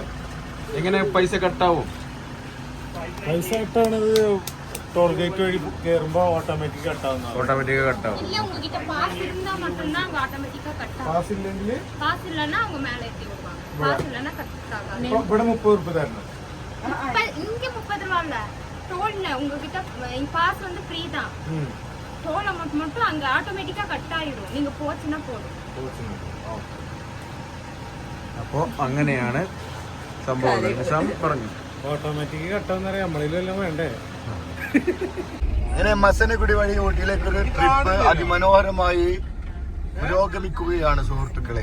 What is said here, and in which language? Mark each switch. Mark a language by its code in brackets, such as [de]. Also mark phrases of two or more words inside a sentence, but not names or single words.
[ml] എങ്ങനെ പൈസ കട്ടാവും? പൈസ കട്ടാണത് ടോൾ ഗേറ്റ് വഴി കയറുമ്പോ ഓട്ടോമാറ്റിക് കട്ടാവും. പാസ് ഇല്ലെങ്കിൽ ഇവിടെ 30 രൂപ തരണം. [ta] இங்க 30 ரூபா இல்ல டோல்ல உங்ககிட்ட பாஸ் வந்து ஃப்ரீ தான். டோல் அமௌண்ட் மட்டும் அங்க ஆட்டோமேட்டிக்கா கட் ஆயிடும். நீங்க போச்சுன்னா போதும். [ml] അപ്പോ അങ്ങനെയാണ് സംഭവം. പറഞ്ഞു ഓട്ടോമാറ്റിക് കട്ടാന്ന് പറയാം. നമ്മളിലെല്ലാം വേണ്ടേ? അങ്ങനെ മസനഗുഡി വഴി ഊട്ടിയിലേക്കൊരു ട്രിപ്പ് അതിമനോഹരമായി പുരോഗമിക്കുകയാണ് സുഹൃത്തുക്കളെ.